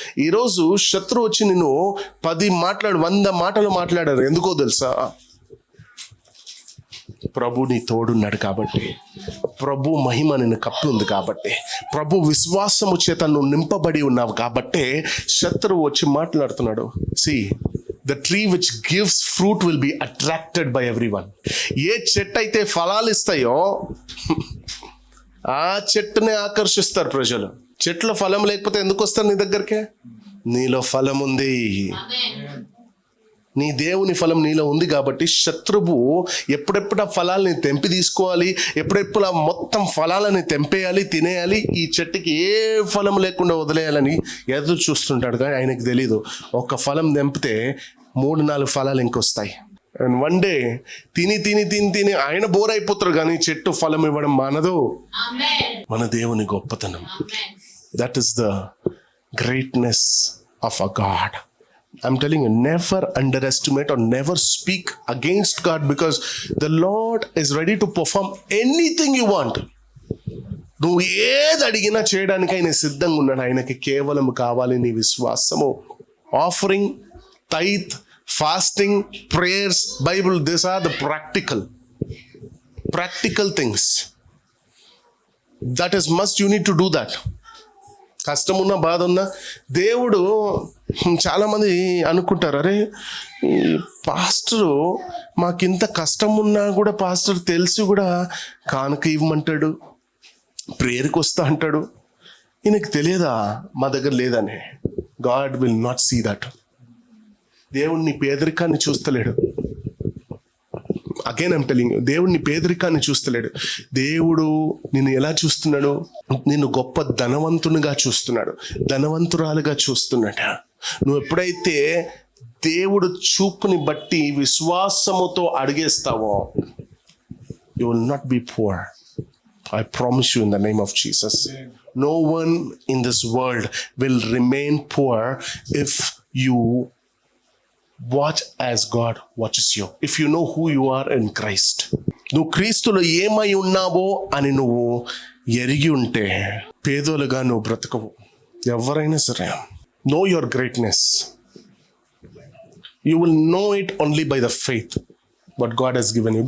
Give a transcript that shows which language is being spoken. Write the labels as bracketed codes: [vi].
[te] ఈరోజు శత్రువు వచ్చి నిన్ను 100 మాటలు మాట్లాడారు. ఎందుకో తెలుసా? ప్రభు నీ తోడున్నాడు కాబట్టి, ప్రభు మహిమ నిన్ను కప్పి ఉంది కాబట్టి, ప్రభు విశ్వాసము చేత నువ్వు నింపబడి ఉన్నావు కాబట్టి శత్రువు వచ్చి మాట్లాడుతున్నాడు. [en] The tree which gives fruit will be attracted by everyone. [te] ఏ చెట్టు అయితే ఫలాలు ఇస్తాయో ఆ చెట్టునే ఆకర్షిస్తారు ప్రజలు. చెట్లో ఫలం లేకపోతే ఎందుకు వస్తారు నీ దగ్గరికి? నీలో ఫలం ఉంది, నీ దేవుని ఫలం నీలో ఉంది కాబట్టి శత్రువు ఎప్పుడెప్పుడు ఆ ఫలాల్ని తెంపి తీసుకోవాలి, ఎప్పుడెప్పుడు ఆ మొత్తం ఫలాలని తెంపేయాలి, తినేయాలి, ఈ చెట్టుకి ఏ ఫలం లేకుండా వదిలేయాలని ఎదురు చూస్తుంటాడు. కానీ ఆయనకు తెలీదు, ఒక ఫలం తెంపితే 3-4 ఫలాలు ఇంకొస్తాయి. [en] and one day [te] తిని ఆయన బోర్ అయిపోతారు, కానీ చెట్టు ఫలం ఇవ్వడం మానదు. మన దేవుని గొప్పతనం. [en] That is the greatness of a God. I'm telling you, never underestimate or never speak against God, because the Lord is ready to perform anything you want. [te] నువ్వు ఏది అడిగినా చేయడానికి ఆయన సిద్ధంగా ఉన్నాడు. ఆయనకి కేవలం కావాలి నీ విశ్వాసము. [en] Offering, tithe, fasting, prayers, Bible, these are the practical things. That is must, you need to do that. [te] కష్టం ఉన్నా బాధ ఉన్నా దేవుడు, చాలామంది అనుకుంటారు, అరే ఈ పాస్టరు మాకింత కష్టం ఉన్నా కూడా పాస్టర్ తెలిసి కూడా కానుక ఇవ్వమంటాడు, ప్రేయర్కి వస్తా అంటాడు, ఈయనకి తెలియదా మా దగ్గర లేదని. [en] God will not see that. [te] దేవుడిని పేదరికాన్ని చూస్తలేడు. [en] again I'm telling you, [te] దేవుడిని పేదరికాన్ని చూస్తలేడు. దేవుడు నిన్ను ఎలా చూస్తున్నాడు? నిన్ను గొప్ప ధనవంతునిగా చూస్తున్నాడు, ధనవంతురాలుగా చూస్తున్నాడు. నువ్వు ఎప్పుడైతే దేవుడు చూపుని బట్టి విశ్వాసముతో అడిగేస్తావో, [en] You will not be poor. I promise you in the name of Jesus. No one in this world will remain poor if you watch as God watches you. If you know who you are in Christ. [te] నువ్వు క్రీస్తులో ఏమై ఉన్నావో అని నువ్వు ఎరిగి ఉంటే పేదోలుగా నువ్వు బ్రతకవు. ఎవరైనా సరే, [en] know your greatness. You will know it only by the faith what God has given you.